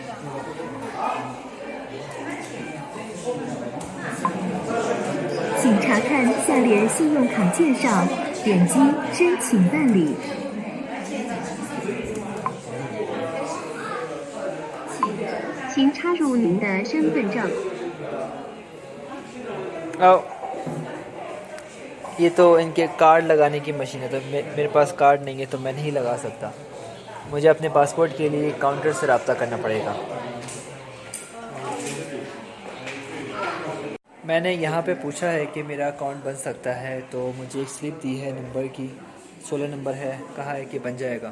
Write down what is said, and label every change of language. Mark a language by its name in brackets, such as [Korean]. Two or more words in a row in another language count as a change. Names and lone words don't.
[Chinese] 请查看下列信用卡介绍，点击申请办理。请插入您的身份证。 [Hindi] ये तो इनके कार्ड लगाने की मशीन है, तो मेरे पास कार्ड नहीं है तो मैं नहीं लगा सकता। मुझे अपने पासपोर्ट के लिए काउंटर से रब्ता करना पड़ेगा। मैंने यहाँ पे पूछा है कि मेरा अकाउंट बन सकता है, तो मुझे एक स्लिप दी है नंबर की, 16 नंबर है, कहा है कि बन जाएगा।